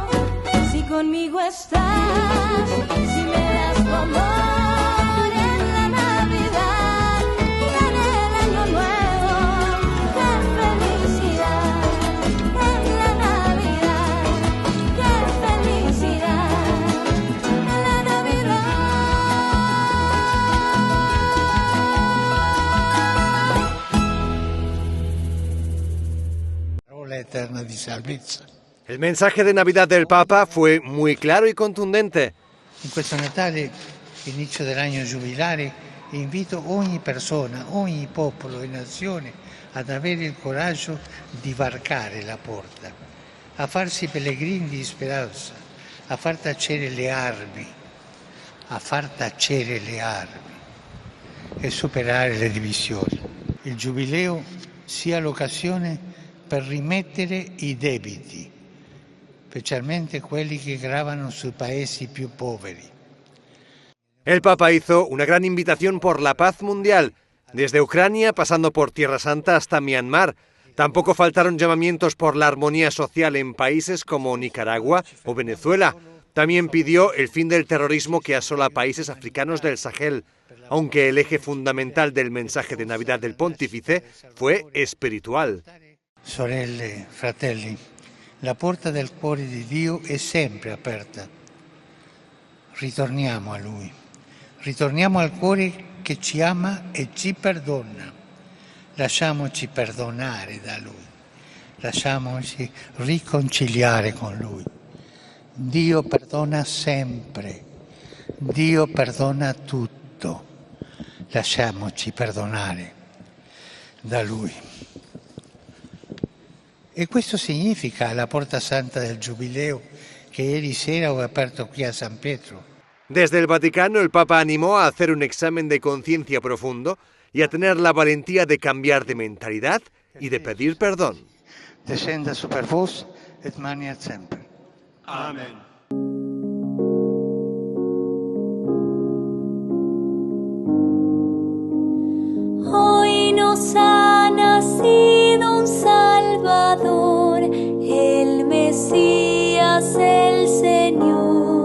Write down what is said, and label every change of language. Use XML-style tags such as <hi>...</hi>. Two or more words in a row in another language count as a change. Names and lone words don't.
<es>Si conmigo estás, si me das tu amor en la Navidad y en el Año Nuevo, ¡qué felicidad en la Navidad! ¡Qué felicidad en la Navidad!</es> <it>Parola eterna di salvezza.</it> <es>El mensaje de Navidad del Papa fue muy claro y contundente.</es> <it>In questo Natale, inizio dell'anno giubilare, invito ogni persona, ogni popolo e nazione ad avere il coraggio di varcare la porta, a farsi pellegrini di speranza, a far tacere le armi, e superare le divisioni. Il Giubileo sia l'occasione per rimettere i debiti, specialmente quelli che gravano sui paesi più poveri.</it> <es>El Papa hizo una gran invitación por la paz mundial, desde Ucrania pasando por Tierra Santa hasta Myanmar. Tampoco faltaron llamamientos por la armonía social en países como Nicaragua o Venezuela. También pidió el fin del terrorismo que asola países africanos del Sahel, aunque el eje fundamental del mensaje de Navidad del Pontífice fue espiritual.</es> <it>Sorelle, fratelli, la porta del cuore di Dio è sempre aperta. Ritorniamo a Lui. Ritorniamo al cuore che ci ama e ci perdona. Lasciamoci perdonare da Lui. Lasciamoci riconciliare con Lui. Dio perdona sempre. Dio perdona tutto. Lasciamoci perdonare da Lui. E questo significa la Porta Santa del Giubileo che ieri sera ho aperto qui a San Pietro.</it> <es>Desde el Vaticano, el Papa animó a hacer un examen de conciencia profundo y a tener la valentía de cambiar de mentalidad y de pedir perdón.</es> <la>Descenda super vos et maniat semper.</la> <es>Amén. Hoy nos ha nacido un Salvador, el Mesías, el Señor.</es>